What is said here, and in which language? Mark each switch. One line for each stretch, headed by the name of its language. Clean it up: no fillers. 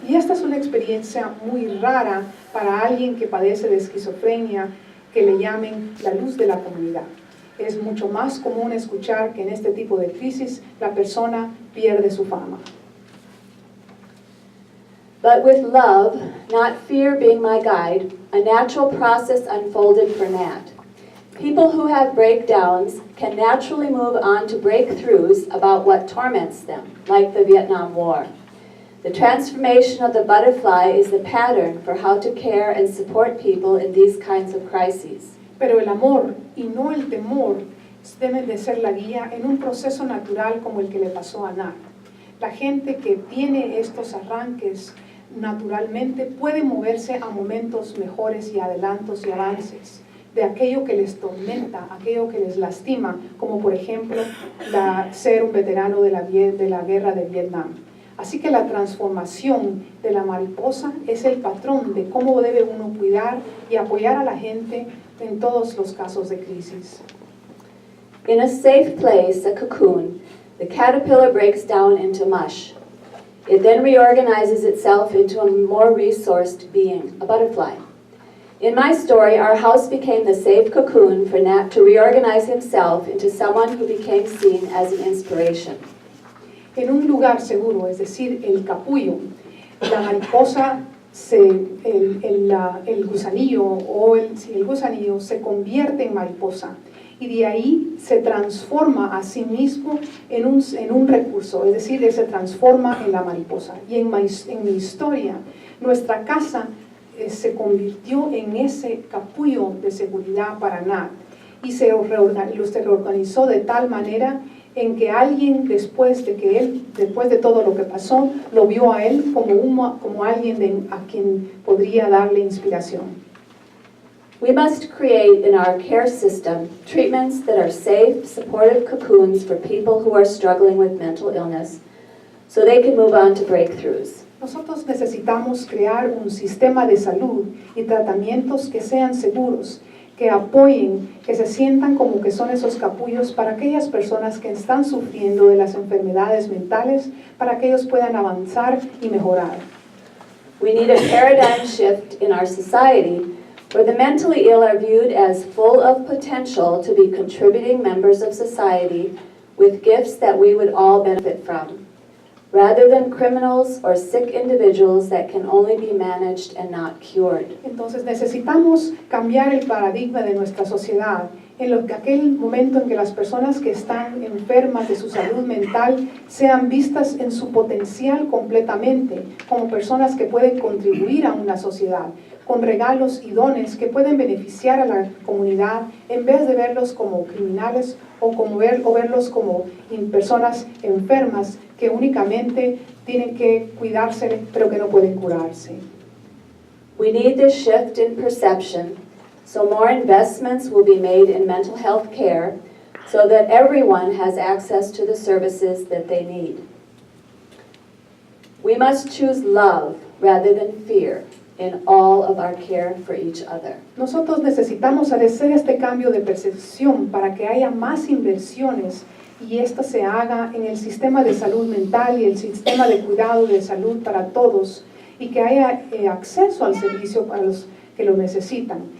Spanish: Y esta es una experiencia muy rara para alguien que padece de esquizofrenia, que le llamen la luz de la comunidad. Es mucho más común escuchar que en este tipo de crisis la persona pierde su fama.
English: But with love, not fear being my guide, a natural process unfolded for Nat. People who have breakdowns can naturally move on to breakthroughs about what torments them, like the Vietnam War. The transformation of the butterfly is the pattern for how to care and support people in these kinds of crises.
Spanish: Pero el amor y no el temor deben de ser la guía en un proceso natural como el que le pasó a Nat. La gente que tiene estos arranques naturalmente puede moverse a momentos mejores y adelantos y avances de aquello que les tormenta, aquello que les lastima, como por ejemplo ser un veterano de la guerra de Vietnam. Así que la transformación de la mariposa es el patrón de cómo debe uno cuidar y apoyar a la gente en todos los casos de crisis.
English: In a safe place, a cocoon, the caterpillar breaks down into mush. It then reorganizes itself into a more resourced being, a butterfly. In my story, our house became the safe cocoon for Nat to reorganize himself into someone who became seen as an inspiration.
Spanish: En un lugar seguro, es decir, el capullo, la mariposa, el gusanillo o el gusanillo se convierte en mariposa y de ahí se transforma a sí mismo en un recurso, es decir, se transforma en la mariposa. Y en mi historia, nuestra casa se convirtió en ese capullo de seguridad para Nat y se reorganizó de tal manera en que alguien después de todo lo que pasó, lo vio a él como alguien a quien podría darle inspiración.
English: We must create in our care system treatments that are safe, supportive cocoons for people who are struggling with mental illness so they can move on to breakthroughs.
Spanish: Nosotros necesitamos crear un sistema de salud y tratamientos que sean seguros, que apoyen, que se sientan como que son esos capullos para aquellas personas que están sufriendo de las enfermedades mentales, para que ellos puedan avanzar y mejorar.
English: We need a paradigm shift in our society where the mentally ill are viewed as full of potential to be contributing members of society with gifts that we would all benefit from, rather than criminals or sick individuals that can only be managed and not cured.
Spanish: Entonces necesitamos cambiar el paradigma de nuestra sociedad en aquel momento en que las personas que están enfermas de su salud mental sean vistas en su potencial completamente, como personas que pueden contribuir a una sociedad, con regalos y dones que pueden beneficiar a la comunidad en vez de verlos como criminales o verlos como personas enfermas que únicamente tienen que cuidarse pero que no pueden curarse.
English: We need this shift in perception, so more investments will be made in mental health care so that everyone has access to the services that they need. We must choose love rather than fear in all of our care for each other.
Spanish: Nosotros necesitamos hacer este cambio de percepción para que haya más inversiones y esto se haga en el sistema de salud mental y el sistema de cuidado de salud para todos y que haya acceso al servicio para los que lo necesitan.